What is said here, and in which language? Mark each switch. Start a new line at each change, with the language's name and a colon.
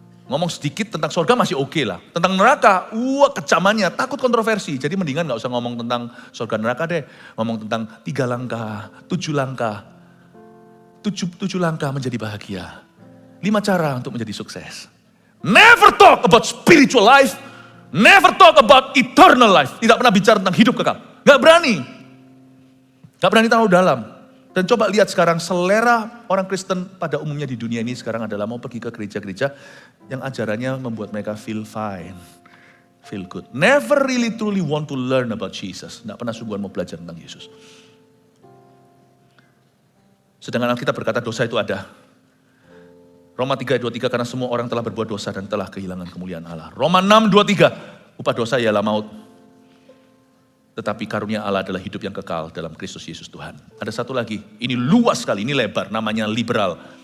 Indonesian: Ngomong sedikit tentang surga masih oke lah. Tentang neraka, kecamannya, takut kontroversi. Jadi mendingan gak usah ngomong tentang surga neraka deh. Ngomong tentang 3 langkah, 7 langkah. 7 langkah menjadi bahagia. 5 cara untuk menjadi sukses.
English: Never talk about spiritual life. Never talk about eternal life.
Indonesian: Tidak pernah bicara tentang hidup kekal. Gak berani. Gak berani terlalu dalam. Dan coba lihat sekarang selera orang Kristen pada umumnya di dunia ini sekarang adalah mau pergi ke gereja-gereja yang ajarannya membuat mereka
English: feel fine, feel good. Never really truly want to learn about Jesus.
Indonesian: Tidak pernah sungguhan mau belajar tentang Yesus. Sedangkan Alkitab berkata dosa itu ada. Roma 3:23 karena semua orang telah berbuat dosa dan telah kehilangan kemuliaan Allah. Roma 6:23 upah dosa ialah maut. Tetapi karunia Allah adalah hidup yang kekal dalam Kristus Yesus Tuhan. Ada satu lagi, ini luas sekali, ini lebar, namanya liberal.